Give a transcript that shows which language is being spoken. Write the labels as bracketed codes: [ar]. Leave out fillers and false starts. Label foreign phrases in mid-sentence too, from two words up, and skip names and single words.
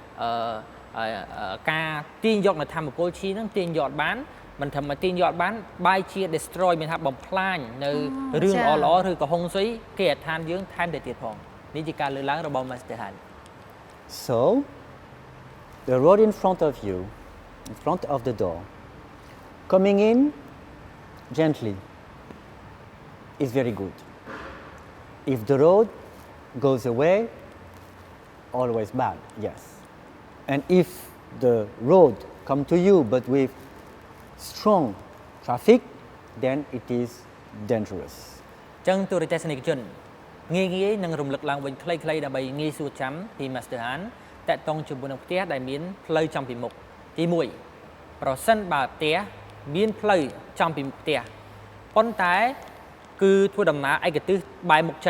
[km] ការទាញយកនៅធម្មពលជីហ្នឹងទាញយកបានមិនថាមកទាញយកបានបាយជា destroy មានថាបំផ្លាញនៅរឿងល្អៗឬក៏ហុងស៊ុយគេហដ្ឋានយើងថែមទៅទៀតផងនេះជាការលើកឡើងរបស់ Master Han [en] So the road in front of you, in front of the door, coming in gently is very good. If the road goes away, always bad, yes. And if the road come to you but with strong traffic, then it is dangerous. [km] ចឹងទូរទស្សនិកជនងាយនឹងរំលឹកឡើងវិញខ្លីៗដើម្បីងាយស្រួលចាំពី Master Han តាក់ទងជាមួយនឹងផ្ទះដែលមានផ្លូវចំពីមុខទី1ប្រសិនបើផ្ទះមានផ្លូវចំពីមុខផ្ទះប៉ុន្តែគឺធ្វើដំណើរឯកទិសបែរមុខចេញ